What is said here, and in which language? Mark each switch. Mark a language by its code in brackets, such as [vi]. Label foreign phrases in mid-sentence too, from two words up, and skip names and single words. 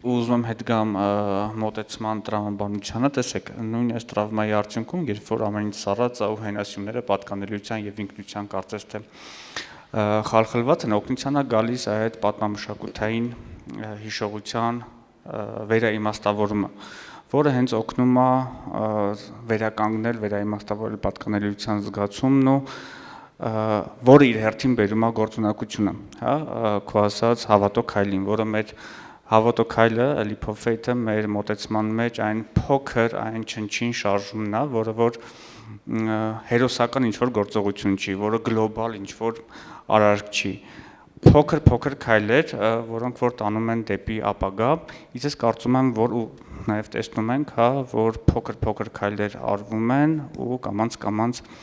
[hy] Ուզում եմ հետ գամ մոտեցման տրավմաբանությանը, տեսեք, նույն այս տրավմայի արդյունքում, երբ որ ամեն ինչ սառած է ու հենասյունները պատկանելիության եւ ինքնության կարծես թե խալխլված են, օգնության է գալիս այդ պատմամշակութային հիշողության վերաիմաստավորումը, որը հենց օգնում է վերականգնել, վերաիմաստավորել պատկանելիության զգացումն ու որը իր հերթին բերում է գործունակությունը, հա, քո ասած հավատո քայլին, որը մեր հավատո քայլը, [en] leap of faith- [hy] ը մեր մոտեցման մեջ այն փոքր, այն չնչին շարժումն է, որը որ հերոսական ինչ-որ գործողություն չի, որը գլոբալ ինչ-որ արարք չի, փոքր քայլեր, որոնք որ տանում են դեպի ապագա, իսկ ես կարծում եմ, որ ու նաև տեսնում ենք, հա, որ փոքր քայլեր արվում են ու կամաց